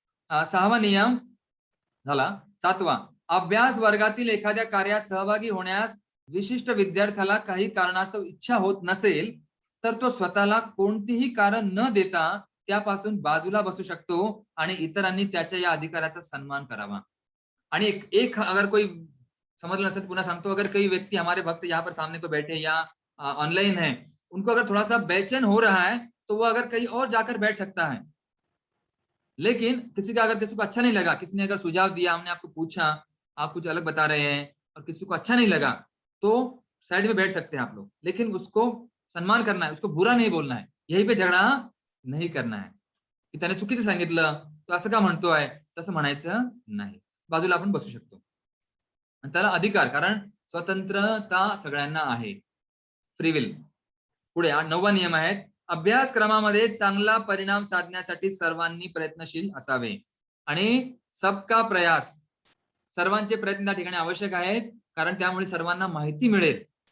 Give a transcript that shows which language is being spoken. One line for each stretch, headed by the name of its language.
Marathi: 6वा नियम झाला. 7वा, अभ्यास वर्गातील एखाद्या कार्यात सहभागी होण्यास विशिष्ट विद्यार्थ्याला काही कारणास्तव इच्छा होत नसेल, तर तो स्वतःला कोणतीही कारण न देता त्यापासून बाजूला बसू शकतो आणि इतरांनी त्याच्या या अधिकाराचा सन्मान करावा.
Hindi: आणि एक अगर कोई समझ नसेल,
Marathi: पुन्हा सांगतो,
Hindi: अगर कोई व्यक्ति, हमारे भक्त यहाँ पर सामने पे बैठे या ऑनलाइन है, उनको अगर थोड़ा सा बेचैन हो रहा है, तो वो अगर कहीं और जाकर बैठ सकता है, लेकिन अगर किसी को अच्छा नहीं लगा, किसी ने अगर सुझाव दिया, हमने आपको पूछा, आप कुछ अलग बता रहे हैं और किसी को अच्छा नहीं लगा, तो साइड में बैठ सकते हैं आप लोग, लेकिन उसको सन्मान करना है, उसको बुरा नहीं बोलना है, यही पे झगडा नाही करना है की
Marathi: त्याने चुकीचं सांगितलं, तो असं का म्हणतोय, तसं म्हणायचं नाही. बाजूला आपण बसू शकतो. आणि त्याला अधिकार, कारण स्वतंत्रता सगळ्यांना आहे.
English: Free will.
Marathi: पुढे 9वा नियम आहे, अभ्यासक्रमामध्ये चांगला परिणाम साधण्यासाठी सर्वांनी प्रयत्नशील असावे. आणि
Hindi: सबका प्रयास,
Marathi: सर्वांचे प्रयत्न त्या ठिकाणी आवश्यक आहेत, कारण त्यामुळे सर्वांना माहिती मिळेल.